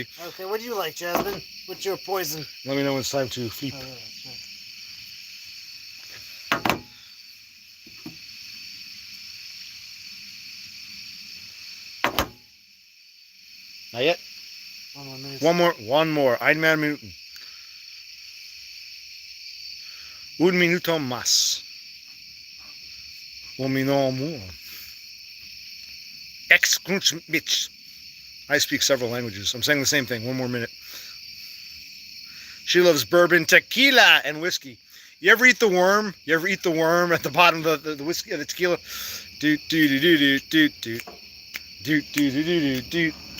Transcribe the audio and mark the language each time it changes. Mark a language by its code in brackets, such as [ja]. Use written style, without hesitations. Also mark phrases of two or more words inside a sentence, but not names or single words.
[en] Okay, what do you like, Jasmine? What's your poison? Let me know when it's time to feed. Oh, yeah, Not yet. 1 more minute. One more. [de] Ein mehr Minuten. [es] Un minuto más. Un minuto more. Bitch. [en] I speak several languages. I'm saying the same thing. 1 more minute. She loves bourbon, tequila, and whiskey. You ever eat the worm? You ever eat the worm at the bottom of the whiskey, the tequila? Doot doot doot doot doot doot doot doot doot doot.